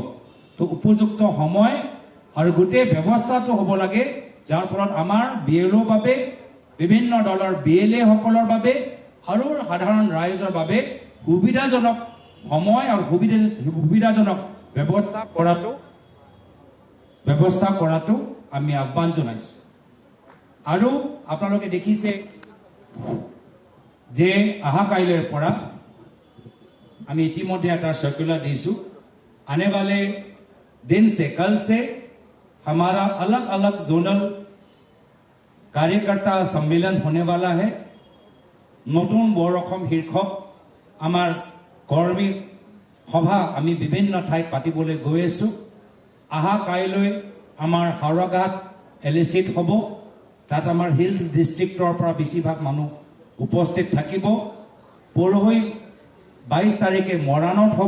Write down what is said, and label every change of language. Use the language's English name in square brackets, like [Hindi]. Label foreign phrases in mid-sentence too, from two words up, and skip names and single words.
[Assamese] তো উপযুক্ত সময় আৰু গোটেই ব্যৱস্থাটো হ'ব লাগে যাৰ ফলত আমাৰ বিএলঅ বাবে, বিভিন্ন দলৰ বিএলএ সকলৰ বাবে আৰু সাধাৰণ ৰাইজৰ বাবে সুবিধাজনক সময় আৰু সুবিধাজনক ব্যৱস্থা কৰাটো আমি আহ্বান জনাইছো। আৰু আপোনালোকে দেখিছে যে অহা কাইলৈৰ পৰা আমি ইতিমধ্যে এটা চাৰ্কুলাৰ দিছো। [Hindi] आने वाले दिन से, कल से हमारा अलग अलग जोनल कार्यकर्ता सम्मेलन होने वाला है। [Assamese] नतुन बर অসম শীৰ্ষক আমাৰ কৰ্মী সভা আমি বিভিন্ন ঠাইত পাতিবলৈ গৈ আছো। আহা কাইলৈ আমাৰ হাওৰাঘাট এলএচিত হ'ব। তাত আমাৰ হিলছ ডিষ্ট্ৰিক্টৰ পৰা বেছিভাগ মানুহ উপস্থিত থাকিব। পৰহি ২২ তাৰিখে মৰাণত হ'ব।